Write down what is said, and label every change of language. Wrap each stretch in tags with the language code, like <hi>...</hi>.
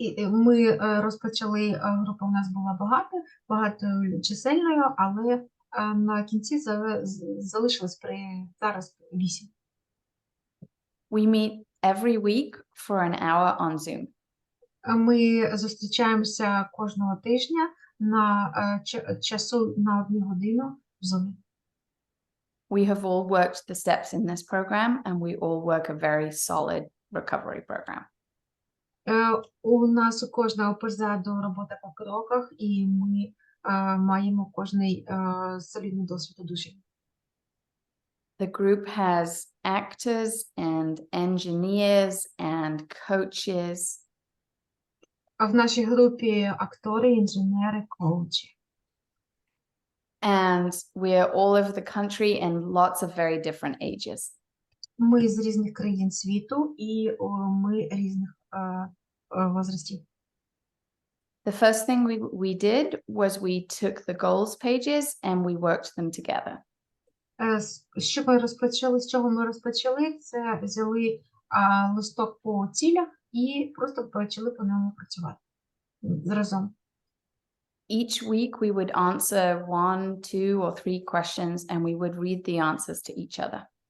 <uk>Ми розпочали групу, у нас була багаточисельною, але на кінці залишилось зараз 8.</uk> <en>We meet every week for an hour on Zoom.</en> <uk>Ми зустрічаємося кожного тижня на часу на 1 годину в Zoom.</uk> <en>We have all worked the steps in this program, and we all work a very solid recovery program.</en> <uk>У нас у кожного позаду робота по кроках, і ми маємо кожний солідний досвід одужання.</uk> <en>The group has actors and engineers and coaches.</en> <uk>А в нашій групі актори, інженери, коучі.</uk> <en>And we're all over the country and lots of very different ages.</en> <uk>Ми з різних країн світу, і ми різних возрастів.</uk> <en>The first thing we did was we took the goals pages and we worked them together.</en> <uk>Що ми розпочали, з чого ми розпочали, це взяли листок по цілях і просто почали по ньому працювати разом.</uk> <en>Each week we would answer 1, 2, or 3 questions, and we would read the answers to each other.</en>